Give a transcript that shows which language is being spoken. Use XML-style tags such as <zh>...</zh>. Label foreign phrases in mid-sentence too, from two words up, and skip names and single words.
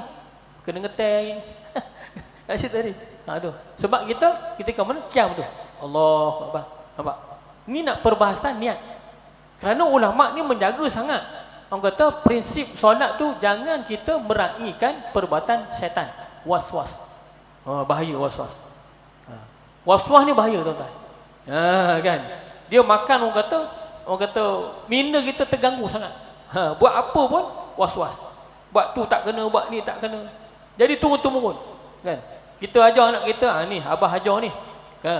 <ms>Kena ngeteng. Asyik tadi. Tu. Sebab kita ketika mana qiyam tu.</ms> <ar>الله أكبر.</ar> <ms>Nampak? Ni nak perbahasan niat. Kerana ulama ni menjaga sangat. Orang kata prinsip solat tu jangan kita meraihkan perbuatan syaitan. Was-was. Bahaya was-was. Was-was ni bahaya tuan-tuan. Kan? Dia makan orang kata minda kita terganggu sangat. Buat apa pun was-was. Buat tu tak kena, buat ni tak kena. Jadi turun-temurun. Kan? Kita ajar anak kita, ni abah ajar ni. Kan?</ms>